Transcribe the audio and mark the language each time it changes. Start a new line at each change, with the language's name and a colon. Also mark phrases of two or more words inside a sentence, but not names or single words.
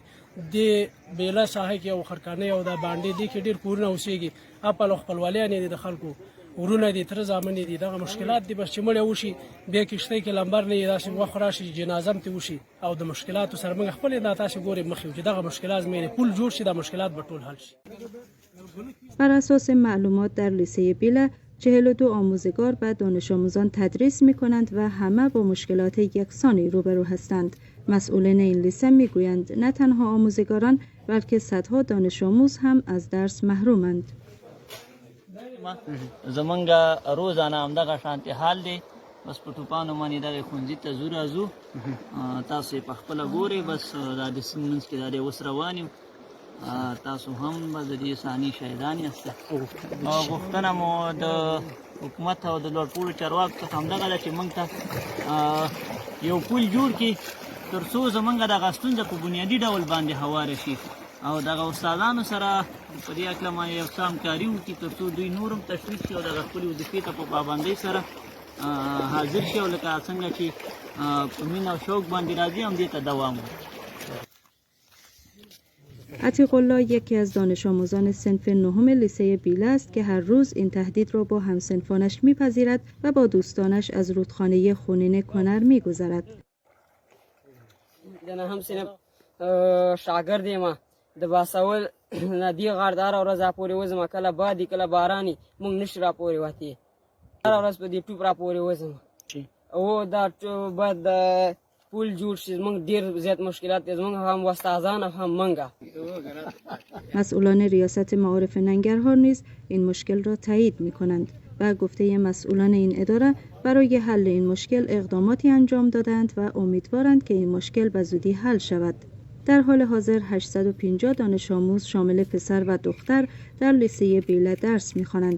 Pashto: د بیله ساحه کې او خرکانۍ او د باندې دې کې ډېر کورونه اوسېږي، اپل او خپلوالیانې دي، د خلکو ورونه دي، تره زامنې دي، دغه مشکلات دي. بس چې مړی وشي بیا کښتۍ کې لمبر نه وي، داسې وخت راشي چې جنازه هم ترې وشي او د مشکلاتو سره موږ خپلې دا تاسې ګورې مخې چې دغه مشکلات زموږ پل جوړ شي، دا مشکلات به ټول حل شي.
Persian: بر اساس معلومات در لیسه بیله 42 آموزگار و دانش آموزان تدریس می کنند و همه با مشکلات یکسانی روبرو هستند. مسئولین این لیسه می گویند نه تنها آموزگاران بلکه صدها دانش آموز هم از درس محرومند.
Pashto: زمونږ روزانه همدغه شانتي حال دی، بس په ټوپانو باندې دغه ښوونځي ته ځو راځو، تاسو یې په خپله ګورئ. بس دا د سیند منځ کې دا دی اوس روان یم، تاسو هم به د دې ثاني شهیدان یاست. غوښتنه مو د حکومت او د لوړپوړو چارواکو څخه همدغه ده چې موږ ته یو پل جوړ کړي تر څو زمونږ دغه ستونزه په بنیادي ډول باندې هواره شي او دغه استادانو سره په دې هکله باندې یو څه همکاري وکړي تر څو دوی نور هم تشویق شي او دغه خپلې وظیفې ته په پابندۍ سره حاضر شي او لکه څنګه چې په مینه او شوق باندې راځي همدې ته دوام ورکړي.
Persian: عتیق الله یکی از دانش آموزان صنف نهم لیسه بیله است که هر روز این تهدید را با همسنفانش میپذیرد و با دوستانش از رودخانه خونین کنر میگذرد.
Pashto: د نهم صنف شاګرد یم، د باسول ندی غاردار ورځ راپورې وځم، کله بادي کله باراني موږ نشو راپورې وتې، هره ورځ په دې ټوپ راپورې وځم. او دا باید پول جوړ شي، موږ ډېر زیات مشکلات دي، زموږ هم استادان هم موږ.
Persian: مسئولان ریاست معارف ننگرهار نیز این مشکل را تایید می‌کنند و گفته مسئولان این اداره برای حل این مشکل اقداماتی انجام دادند و امیدوارند که این مشکل به زودی حل شود. در حال حاضر 850 دانش آموز شامل پسر و دختر در لیسه بیله درس می‌خوانند.